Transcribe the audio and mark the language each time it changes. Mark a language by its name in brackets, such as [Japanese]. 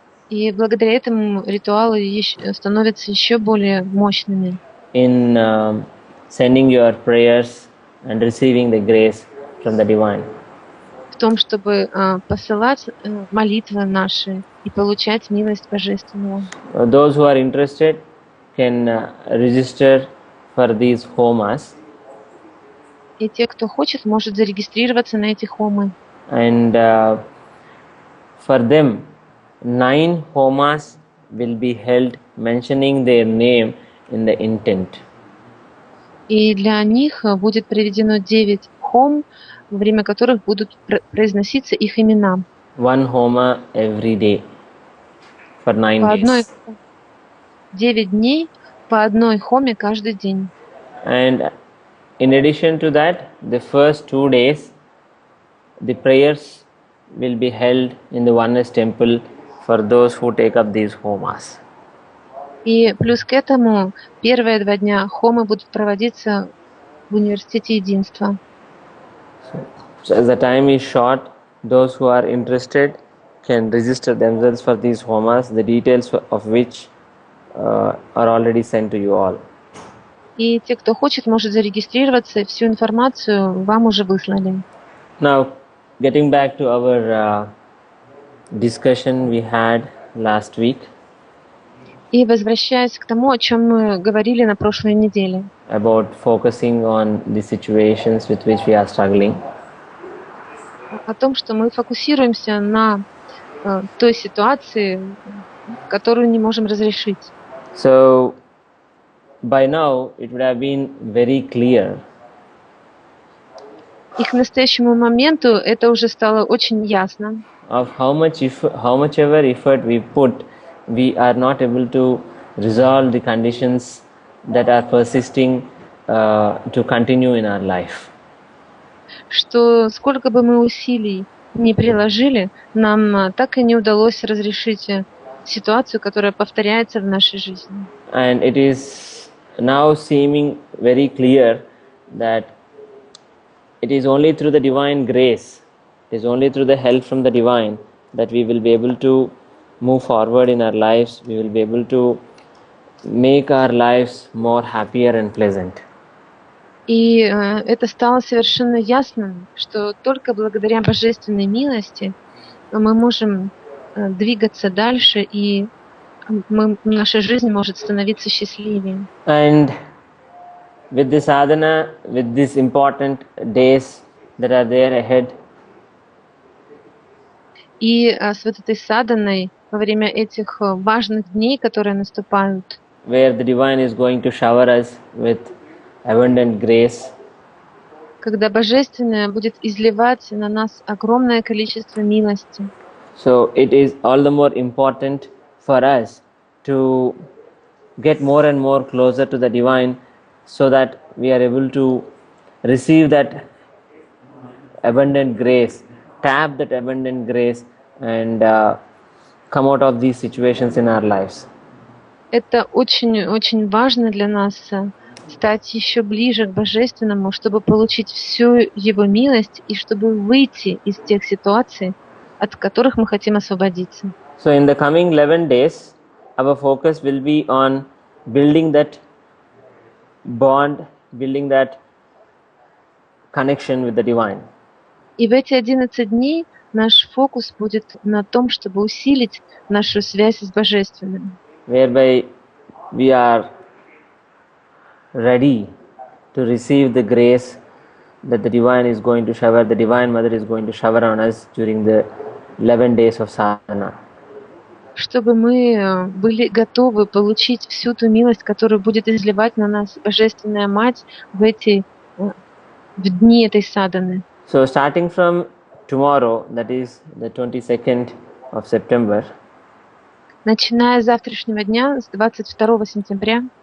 [Russian] И благодаря этому ритуалы становятся еще более мощными. [English] In sending your prayers and receiving the grace from the divine. [Russian] В том, чтобы посылать молитвы наши и получать милость Божественного. [English] Those who are interested can register for these homas. [Russian] И те, кто хочет, может зарегистрироваться на эти хомы. [English] And for them, 9 homas will be held mentioning their name in the intent. [Russian] И для них будет проведено 9 хом, во время которых будут произноситься их имена. [English] 1 homa every day for 9 days. [Russian] 9 дней по одной хоме каждый день. [English] And in addition to that, the first 2 days, the prayers will be held in the Oneness Temple for those who take up these homas. [Russian] И плюс к этому первые 2 дня хомы будут проводиться в Университете Единства. [English] So as the time is short, those who are interested can register themselves for these homas, the details of which are already sent to you all. [Russian] И те, кто хочет, может зарегистрироваться, всю информацию вам уже выслали. [English] Now, getting back to our discussion we had last week [Russian] И возвращаясь к тому, о чем мы говорили на прошлой неделе, [English] about focusing on the situations with which we are struggling. [Russian] о том, что мы фокусируемся на той ситуации, которую не можем разрешить. [English] So by now it would have been very clear [Russian] И к настоящему моменту это уже стало очень ясно, [English] of how much ever effort we put, we are not able to resolve the conditions that are persisting to continue in our life. [Russian] что сколько бы мы усилий не приложили, нам так и не удалось разрешить ситуацию, которая повторяется в нашей жизни. [English] And it is now seeming very clear that it is only through the divine grace, it is only through the help from the divine that we will be able to move forward in our lives, we will be able to make our lives more happier and pleasant. [Russian] И это стало совершенно ясным, что только благодаря божественной милости мы можем двигаться дальше, и наша жизнь может становиться счастливее. [English] And with this sadhana, with these important days that are there ahead, [Russian] И с вот этой саданой во время этих важных дней, которые наступают, [English] where the divine is going to shower us with abundant grace, [Russian] когда Божественное будет изливать на нас огромное количество милости. [English] so it is all the more important for us to get more and more closer to the divine so that we are able to receive that abundant grace, tap that abundant grace and come out of these situations in our lives. [Russian] Это очень важно для нас стать еще ближе к Божественному, чтобы получить всю Его милость и чтобы выйти из тех ситуаций, от которых мы хотим освободиться. [English] So in the coming 11 days, our focus will be on building that bond, building that connection with the divine. [Russian] И в эти 11 дней наш фокус будет на том, чтобы усилить нашу связь с Божественным, [English] Whereby we are ready to receive the grace that the divine is going to shower, the divine mother is going to shower on us during the 11 days of sadhana. [Russian] чтобы мы были готовы получить всю ту милость, которую будет изливать на нас Божественная Мать в дни этой саданы. [English] So starting from tomorrow, that is the 22nd of September, [Russian] Начиная с завтрашнего дня, с 22 сентября